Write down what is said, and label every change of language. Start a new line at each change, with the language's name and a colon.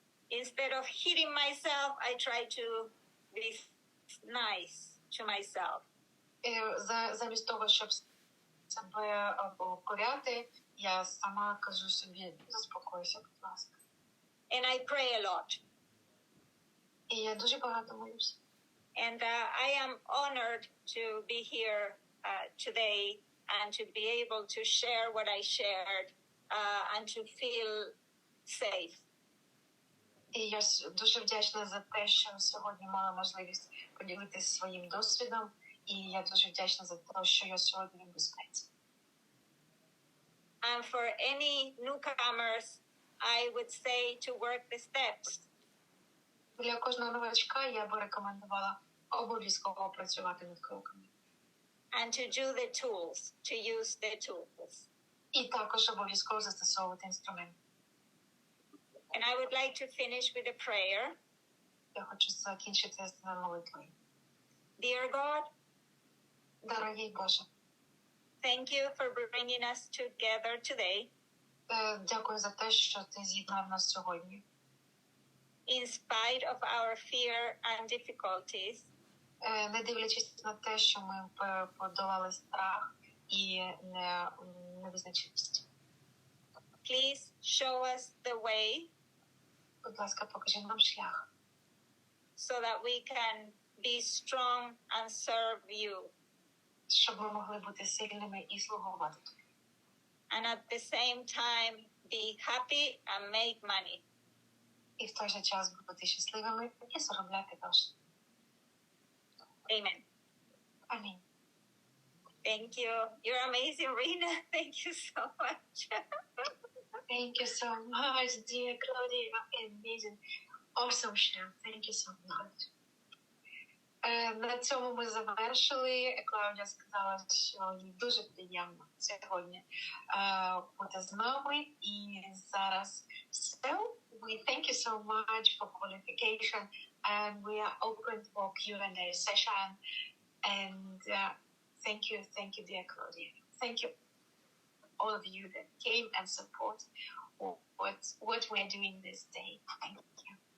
English: Instead of hitting myself, I try to be nice to myself.
Ukrainian: Замість того, щоб себе покоряти, я сама кажу собі, заспокойся, будь ласка.
English: And I pray a lot.
Ukrainian: І я дуже багато молюся.
English: And I am honored to be here today and to be able to share what I shared and to feel safe.
Ukrainian: І я дуже вдячна за те, що сьогодні мала можливість поділитися своїм досвідом. І я дуже вдячна за те, що я сьогодні в безпеці.
English: And for any newcomers, I would say to work the steps.
Ukrainian: Для кожного новачка я би рекомендувала обов'язково працювати над кроками.
English: And to do the tools, to use the tools.
Ukrainian: І також обов'язково застосовувати інструменти.
English: And I would like to finish with a prayer.
Ukrainian: Я хочу закінчити з молитвою.
English: Dear God,
Ukrainian: дорогий Боже,
English: thank you for bringing us together today.
Ukrainian: Дякую за те, що ти з'єднав нас сьогодні.
English: In spite of our fear and difficulties,
Ukrainian: не дивлячись на те, що ми подолали страх і невизначеність.
English: Please show us the way.
Ukrainian: Будь ласка, покажи нам шлях.
English: So that we can be strong and serve you.
Ukrainian: Щоб ми могли бути сильними і слугувати тобі.
English: And at the same time be happy and make money.
Ukrainian: І в той же час бути щасливими і заробляти гроші.
English: Amen.
Ukrainian: Амінь.
English: Thank you. You're amazing, Rina. Thank you so much. Thank you so much, dear Claudia. Amazing. Awesome show. Thank you so much.
Ukrainian: На цьому ми завершили. Клаудія сказала, що їй дуже приємно сьогодні бути з нами. І зараз
English: we thank you so much for qualification. and we are open for Q&A session. And thank you, dear Claudia. Thank you, all of you that came and support what we're doing this day. Thank you.